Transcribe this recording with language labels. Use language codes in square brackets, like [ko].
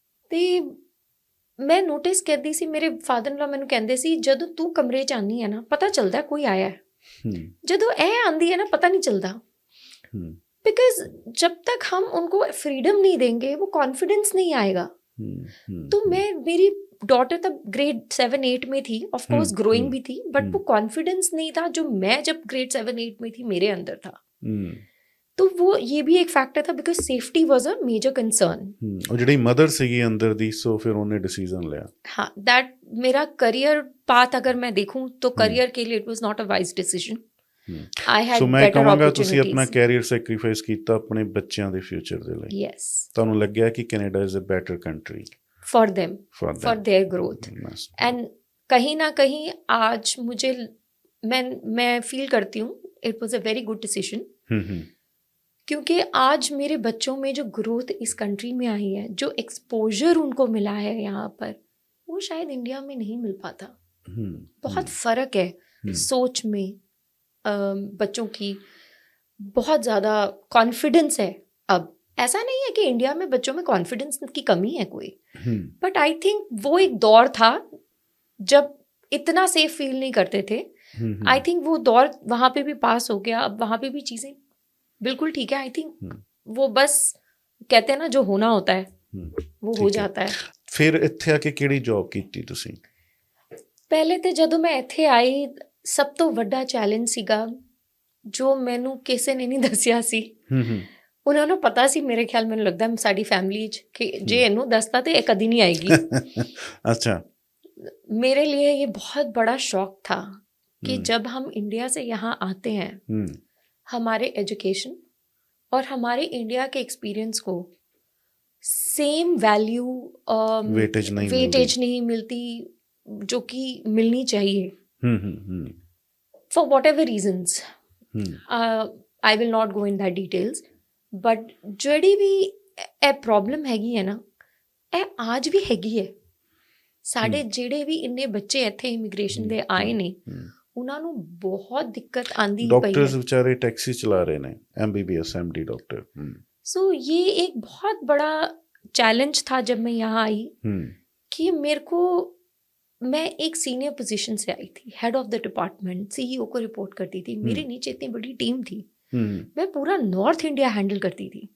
[pa] ਤੇ ਮੈਂ ਨੋਟਿਸ ਕਰਦੀ ਸੀ, ਮੇਰੇ ਫਾਦਰ ਇਨ ਲਾ ਮੈਨੂੰ ਕਹਿੰਦੇ ਸੀ ਜਦੋਂ ਤੂੰ ਕਮਰੇ 'ਚ ਆਉਂਦੀ ਹੈ ਨਾ ਪਤਾ ਚੱਲਦਾ ਕੋਈ ਆਇਆ, ਜਦੋਂ ਇਹ ਆਉਂਦੀ [hi] है ना पता नहीं चलता, बिकॉज जब तक हम उनको फ्रीडम नहीं देंगे वो कॉन्फिडेंस नहीं आएगा। तो मेरी डॉटर तब ग्रेड 7-8 में थी, ऑफ कोर्स ग्रोइंग भी थी, बट वो कॉन्फिडेंस नहीं था जो मैं जब ग्रेड 7-8 में थी मेरे अंदर था। तो वो ये भी एक फैक्टर था because [en] Safety was a major concern. [hi] और [pa] ਜਿਹੜੀ ਮਦਰ ਸੀਗੀ ਅੰਦਰ ਦੀ, ਸੋ ਫਿਰ ਉਹਨੇ [hi] डिसीजन लिया। हाँ, दैट मेरा करियर पाथ अगर मैं देखूं तो करियर के लिए [en] It was not a wise decision. [pa] ਸੋ ਮੈਂ ਕਹਾਂਗਾ ਤੁਸੀਂ ਆਪਣਾ ਕੈਰੀਅਰ ਸੈਕਰੀਫਾਈਸ ਕੀਤਾ ਆਪਣੇ ਬੱਚਿਆਂ ਦੇ ਫਿਊਚਰ ਦੇ ਲਈ। [en] yes, [pa] ਤੁਹਾਨੂੰ ਲੱਗਿਆ ਕਿ Canada [en] Is a better country for them, for their growth. [hi] And कहीं ना कहीं आज मुझे मैं फील करती हूँ [en] it was a very good decision, [hi] क्योंकि आज मेरे बच्चों में जो ग्रोथ इस कंट्री में आई है, जो एक्सपोजर उनको मिला है यहाँ पर, वो शायद इंडिया में नहीं मिल पाता। बहुत फ़र्क है सोच में, बच्चों की बहुत ज़्यादा कॉन्फिडेंस है। अब ऐसा नहीं है कि इंडिया में बच्चों में कॉन्फिडेंस की कमी है कोई, [en] but I think [hi] वो एक दौर था जब इतना सेफ फील नहीं करते थे। आई थिंक वो दौर वहाँ पे भी पास हो गया, अब वहाँ पे भी चीज़ें बिल्कुल ठीक है। आई थिंक वो बस कहते हैं ना जो होना होता है वो हो जाता है। [pa] फिर इत्थे आके किहड़ी जॉब कीती तुसीं? पहले तो जदों मैं इत्थे आई ਸਭ ਤੋਂ ਵੱਡਾ ਚੈਲੰਜ ਸੀਗਾ ਜੋ ਮੈਨੂੰ ਕਿਸੇ ਨੇ ਨਹੀਂ ਦੱਸਿਆ ਸੀ। ਉਹਨਾਂ ਨੂੰ ਪਤਾ ਸੀ ਮੇਰੇ ਖਿਆਲ, ਮੈਨੂੰ ਲੱਗਦਾ ਸਾਡੀ ਫੈਮਿਲੀ 'ਚ ਕਿ ਜੇ ਇਹਨੂੰ ਦੱਸਤਾ ਤੇ ਇਹ ਕਦੀ ਨਹੀਂ ਆਏਗੀ। [hi] अच्छा, मेरे लिए ये बहुत बड़ा शौक था कि जब हम इंडिया से यहाँ आते हैं हमारे एजुकेशन और हमारे इंडिया के एक्सपीरियंस को सेम वैल्यू वेटेज नहीं मिलती जो कि मिलनी चाहिए। [en] For whatever reasons, I will not go in that details, but [pa] ਜਿਹੜੀ ਵੀ ਇਹ ਪ੍ਰੋਬਲਮ ਹੈਗੀ ਹੈ ਨਾ, ਇਹ ਅੱਜ ਵੀ ਹੈਗੀ ਹੈ। ਸਾਡੇ ਜਿਹੜੇ ਵੀ ਇੰਨੇ ਬੱਚੇ ਇੱਥੇ ਇਮੀਗ੍ਰੇਸ਼ਨ ਦੇ ਆਏ ਨੇ, ਉਹਨਾਂ ਨੂੰ ਬਹੁਤ ਦਿੱਕਤ ਆਂਦੀ ਹੀ ਪਈ ਡਾਕਟਰਸ [hi] है। [pa] ਵਿਚਾਰੇ ਟੈਕਸੀ ਚਲਾ ਰਹੇ ਨੇ, MBBS MD डॉक्टर। [hi] सो ये एक बहुत बड़ा चैलेंज था जब मैं यहाँ आई कि मेरे को, मैं एक सीनियर पोजीशन से आई थी, head of the department, CEO को रिपोर्ट करती थी, मेरे नीचे इतनी बड़ी टीम थी, मैं पूरा नॉर्थ इंडिया हैंडल करती थी।